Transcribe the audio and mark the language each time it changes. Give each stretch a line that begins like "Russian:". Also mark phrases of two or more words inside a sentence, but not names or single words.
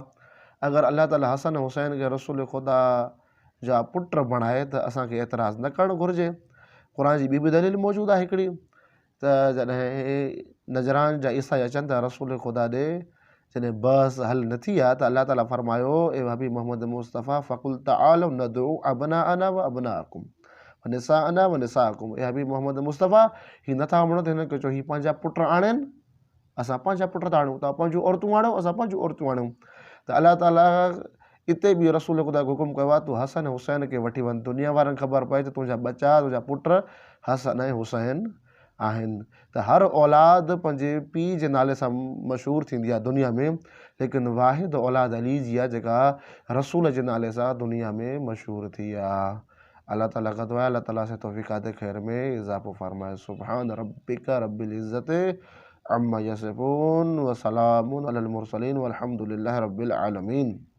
Sindhi: अगरि अलाह ताला हसन हुसैन खे रसूल ख़ुदा जा पुट बणाए त असांखे एतिराज़ु न करणु घुरिजे। क़ुर जी ॿी बि दलील मौजूदु आहे हिकिड़ी त जॾहिं नजरान जा ईसाई अचनि था रसूल ख़ुदा ॾे, जॾहिं बहस हल न थी आहे त अलाह ताला फरमायो ए हबीब मोहम्मद मुस्तफ़ा
Arabic: فقل تعالوا ندع أبناءنا وأبناءكم ونساءنا ونساءكم.
Sindhi: ए हबीब मोहम्मद मुस्तफ़ा हीअ नथा वणो त हिनखे चओ हीअ पंहिंजा पुट आणनि, असां पंहिंजा पुट था आणूं, तव्हां पंहिंजूं औरतूं आणो, असां पंहिंजूं औरतूं आणूं। त अलाह ताला हिते बि रसूल ख़ुदा खे हुकुम कयो आहे तूं हसन हुसैन खे वठी वञ, दुनिया वारनि ख़बर पए त तुंहिंजा बचा तुंहिंजा पुट हसन ऐं हुसैन आहिनि। त हर औलाद पंहिंजे पीउ जे नाले सां मशहूरु थींदी आहे दुनिया में, लेकिन वाहिद औलाद अली जी आहे जेका रसूल जे नाले सां दुनिया में मशहूरु थी आहे। अल्लाह ताला का दुआ, अल्लाह ताला से तौफ़ीक़ात ख़ैर में इज़ाफ़ो फरमाए।
Arabic: سبحان ربك رب العزة عما يصفون وسلام على المرسلين والحمد لله رب العالمين.